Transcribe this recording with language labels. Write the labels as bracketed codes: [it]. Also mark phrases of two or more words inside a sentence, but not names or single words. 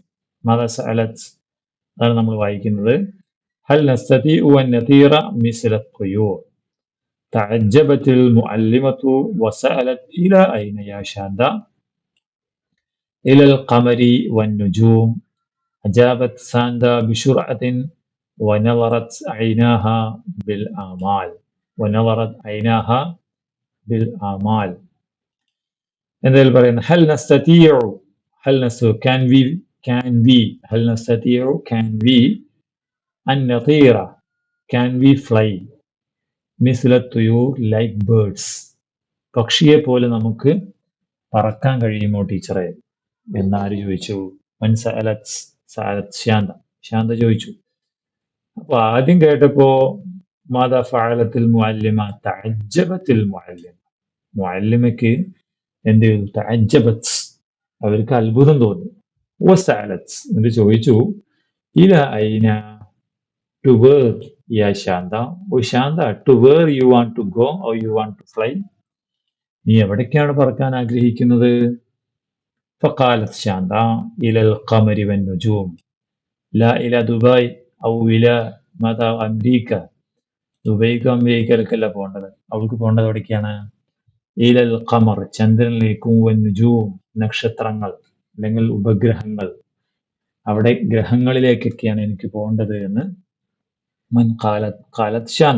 [ar] ماذا سألت, [ml] അതാണ് നമ്മൾ വായിക്കുന്നത്. [ar] هل نستطيع أن نطير مثل الطيور. تعجبت المعلمة وسألت إلى أين യാ ശാന്ത. إلى القمر والنجوم. أجابت ساندا بسرعة ونظرت عيناها بالآمال. [ml] എന്തായാലും പറയുന്നത് [ar] هل نستطيع أن نطير, [en] can we fly [ar] مثل الطيور, [en] like birds. [ml] പക്ഷിയെ പോലെ നമുക്ക് പറക്കാൻ കഴിയുമോ ടീച്ചറെ എന്നാര് ചോദിച്ചു? ശാന്ത ചോദിച്ചു. അപ്പൊ ആദ്യം കേട്ടപ്പോ [ar] ماذا فعلت المعلمة تعجبت المعلمة [ml] എന്ത് ചെയ്തു? തഅജ്ജബത്ത്, അവർക്ക് അത്ഭുതം തോന്നി. വസഅലത്, എന്നിട്ട് ചോദിച്ചു [ar] إلى أين, [en] to where [ml] യാ ശാന്ത, ഓ ശാന്ത, [en] to where you want to go or you want to fly, [ml] നീ എവിടേക്കാണ് പറക്കാൻ ആഗ്രഹിക്കുന്നത്? [ar] فقالت شاندا إلى القمر والنجوم لا إلى دبي أو إلى ماذا أمريكا. [ml] ദുബൈക്കോ അമേരിക്കയിലേക്കല്ല പോകേണ്ടത്, അവൾക്ക് പോകേണ്ടത് എവിടേക്കാണ്? [ar] إلى القمر, [ml] ചന്ദ്രനിലേക്കും, വന്നുജൂം, നക്ഷത്രങ്ങൾ അല്ലെങ്കിൽ ഉപഗ്രഹങ്ങൾ, അവിടെ ഗ്രഹങ്ങളിലേക്കൊക്കെയാണ് എനിക്ക് പോകേണ്ടത് എന്ന് ഖാലത് ശാന്ത.